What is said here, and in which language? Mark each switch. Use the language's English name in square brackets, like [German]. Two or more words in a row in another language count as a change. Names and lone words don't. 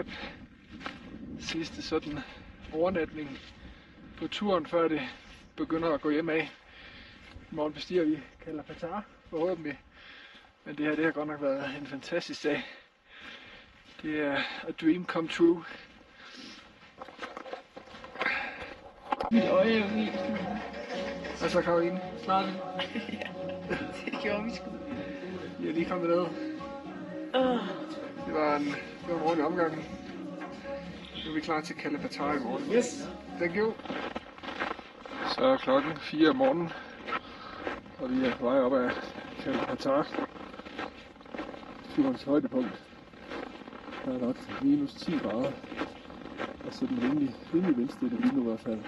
[Danish] Sidste sådan overnatning på turen, før det begynder at gå hjem af. I morgen bestiger vi Kalapatar forhåbentlig. Men det har godt nok været en fantastisk dag. Det er [English] a dream come true. [Danish] Mit øje er jo helt... Og så Karoline, snart. Ja, det gjorde vi sgu. Vi er lige kommet ned. Det var en ordentlig omgang. Nu er vi klar til Kalapatar i morgen. [English] Yes, thank you. [Danish] Så er klokken 4 om morgenen, og vi er på vej op ad Kalapatar. Turens højdepunkt. Der er nok minus 10 grader. Og så den rimelig vindstille lige nu i hvert fald.